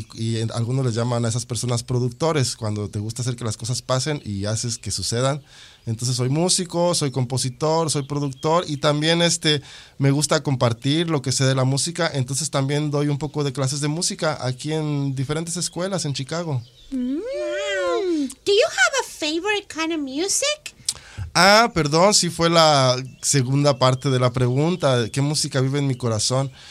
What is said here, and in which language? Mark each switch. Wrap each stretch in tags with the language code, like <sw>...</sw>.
<es>Y algunos les llaman a esas personas productores, cuando te gusta hacer que las cosas pasen y haces que sucedan. Entonces soy músico, soy compositor, soy productor y también me gusta compartir lo que sé de la música. Entonces también doy un poco de clases de música aquí en diferentes escuelas en Chicago.</es> <en>Wow. Do you have a favorite kind of music?</en> <es>Ah, perdón, sí fue la segunda parte de la pregunta. ¿Qué música vive en mi corazón?</es>